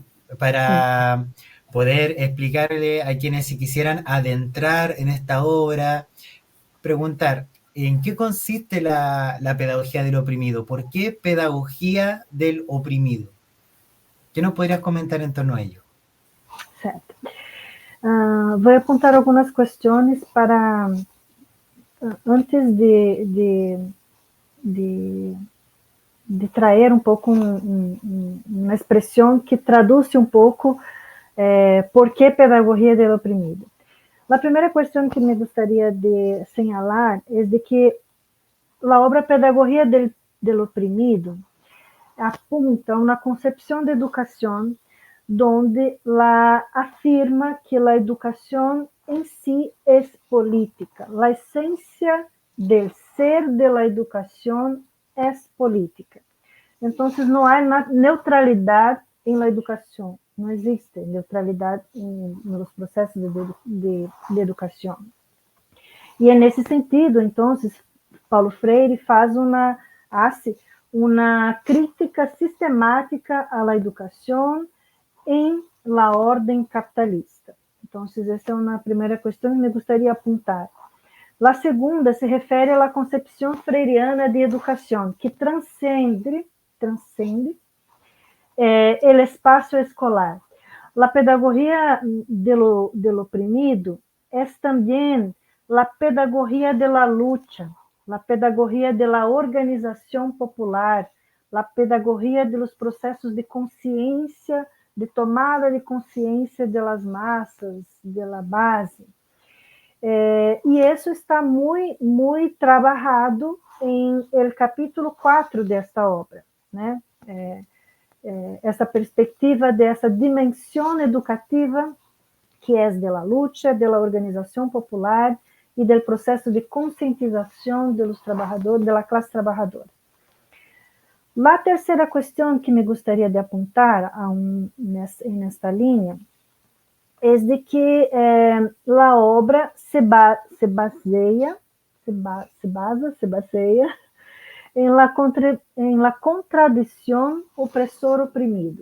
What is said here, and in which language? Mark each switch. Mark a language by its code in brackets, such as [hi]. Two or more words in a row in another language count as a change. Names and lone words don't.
[es] Para poder explicarle a quienes se quisieran adentrar en esta obra, preguntar, ¿en qué consiste la pedagogía del oprimido? ¿Por qué pedagogía del oprimido? ¿Qué nos podrías comentar en torno a ello? [pt] Certo. Vou apontar algumas questões para, antes de trazer um pouco uma expressão que traduz um pouco por que pedagogia do oprimido. A primeira questão que me gostaria de señalar é de que a obra Pedagogia del Oprimido apunta a uma concepção de educação [es] donde afirma [pt] que a educação [es] en sí es política. La esencia del ser de la educación es política. Entonces, no hay neutralidad en la educación. No existe neutralidad en los procesos de educación. [pt] E é nesse sentido, então, Paulo Freire hace uma crítica sistemática à educação em la ordem capitalista. Então, essa é uma primeira questão que me gostaria de apontar. A segunda se refere à concepção freiriana de educação, que transcende o espaço escolar. A pedagogia do oprimido é também a pedagogia [es] de la lucha, [pt] a pedagogia de la organização popular, a pedagogia de los processos de consciência, de tomada de consciência [es] de las massas, de la base. [pt] E isso está muito trabalhado em el capítulo 4 desta obra, né? Essa perspectiva dessa dimensão educativa que é [es] de la lucha, [pt] de la organização popular e do processo de conscientização dos trabalhadores, da classe trabalhadora. A terceira questão que me gostaria de apontar nesta linha é de que a obra se baseia em la contradição opressor-oprimido.